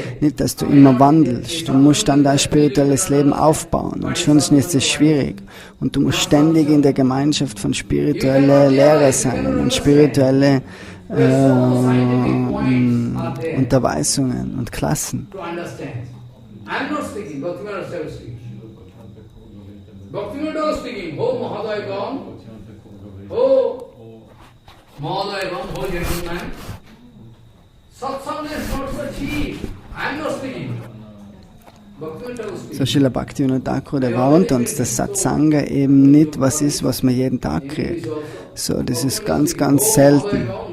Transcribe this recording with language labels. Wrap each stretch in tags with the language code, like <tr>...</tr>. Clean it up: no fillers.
<de>Nicht, dass du immer wandelst. Du musst dann dein spirituelles Leben aufbauen und schon ist es schwierig. Und du musst ständig in der Gemeinschaft von spiritueller Lehre sein und spirituelle Unterweisungen und Klassen.</de> <en>I'm not speaking, Bhaktivinoda Thakur speaking. Bhaktivinoda was speaking, oh Mahadaivam, oh Mahadaivam, oh gentleman. Satsanga is not so cheap. I'm not speaking.</en> <de>So Srila Bhaktivinoda Thakur, der warnt uns, dass Satsanga eben nicht was ist, was man jeden Tag kriegt. So, das ist ganz, ganz selten.</de>